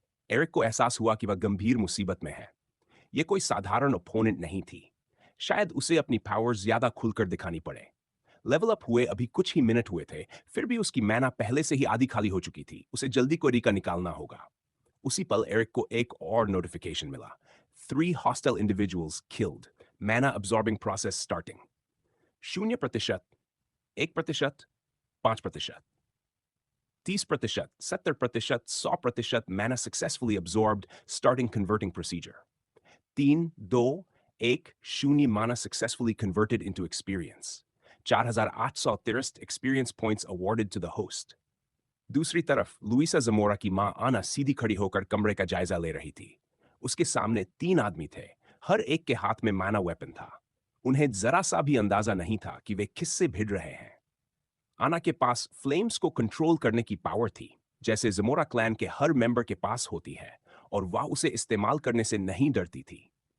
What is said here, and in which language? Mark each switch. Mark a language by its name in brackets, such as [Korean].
[Hindi] Eric को एहसास हुआ कि वह गंभीर मुसीबत में है। यह कोई साधारण ओपोनेंट नहीं थी। शायद उसे अपनी पावर्स ज्यादा खुलकर दिखानी पड़े। लेवल अप हुए अभी कुछ ही मिनट हुए थे, फिर भी उसकी मैना पहले से ही आधी खाली हो चुकी थी। उसे जल्दी क्वेरी का निकालना होगा। उसी पल एरिक को एक और नोटिफिकेशन मिला। [English] 3 hostile individuals killed. Mana absorbing process starting. 0%, 1%, 5%, 30%, 70%, 100% mana successfully absorbed, starting converting procedure. 3, 2, 1, 0 mana successfully converted into experience. 4,830 experience points awarded to the host. [Hindi] दूसरी तरफ लुइसा जमोरा की मां आना सीधी खड़ी होकर कमरे का जायजा ले रही थी। उसके सामने 3 आदमी थे, हर एक के हाथ में माना वेपन था। उन्हें जरा सा भी अंदाजा नहीं था कि वे किससे भिड़ रहे हैं। आना के पास फ्लेम्स को कंट्रोल करने की पावर थी, जैसे जमोरा क्लैन के हर मेंबर के पास होती है, और वह उसे इस्तेमाल करने से नहीं डरती थी।